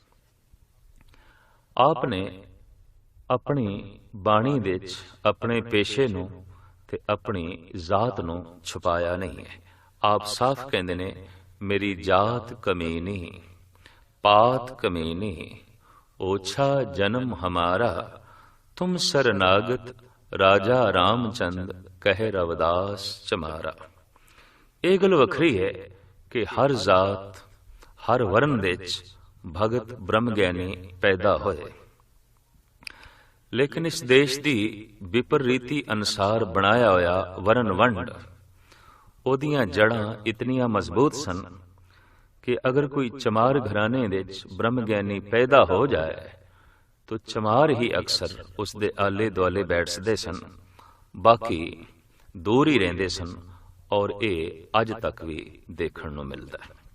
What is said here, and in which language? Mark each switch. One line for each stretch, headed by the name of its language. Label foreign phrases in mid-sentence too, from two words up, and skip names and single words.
Punjabi: ਆਪ ਨੇ ਆਪਣੀ ਬਾਣੀ ਵਿੱਚ ਆਪਣੇ ਪੇਸ਼ੇ ਨੂੰ ਤੇ ਆਪਣੀ ਜ਼ਾਤ ਨੂੰ ਛੁਪਾਇਆ ਨਹੀਂ ਹੈ। ਆਪ ਸਾਫ਼ ਕਹਿੰਦੇ ਨੇ,
Braj: ਮੇਰੀ ਜਾਤ ਕਮੀਨੀ, ਪਾਤ ਕਮੀਨੀ, ओछा जन्म हमारा, तुम सरनागत राजा रामचंद कहे रविदास चमारा।
Punjabi: ਇਹ ਗੱਲ ਵੱਖਰੀ ਹੈ ਕਿ ਹਰ ਜ਼ਾਤ, ਹਰ ਵਰਨ ਵਿੱਚ ਭਗਤ ਬ੍ਰਹਮ ਗਿਆਨੀ ਪੈਦਾ ਹੋਏ, ਲੇਕਿਨ ਇਸ ਦੇਸ਼ ਦੀ ਵਿਪਰੀਤੀ ਅਨੁਸਾਰ ਬਣਾਇਆ ਹੋਇਆ ਵਰਨ ਵੰਡ, ਉਹਦੀਆਂ ਜੜ੍ਹਾਂ ਇਤਨੀਆਂ ਮਜ਼ਬੂਤ ਸਨ ਕਿ ਅਗਰ ਕੋਈ ਚਮਾਰ ਘਰਾਣੇ ਵਿੱਚ ਬ੍ਰਹਮ ਗਿਆਨੀ ਪੈਦਾ ਹੋ ਜਾਏ ਤਾਂ ਚਮਾਰ ਹੀ ਅਕਸਰ ਉਸ ਦੇ ਆਲੇ ਦੁਆਲੇ ਬੈਠਦੇ ਸਨ, ਬਾਕੀ ਦੂਰ ਹੀ ਰਹਿੰਦੇ ਸਨ ਔਰ ਇਹ ਅੱਜ ਤੱਕ ਵੀ ਦੇਖਣ ਨੂੰ ਮਿਲਦਾ ਹੈ।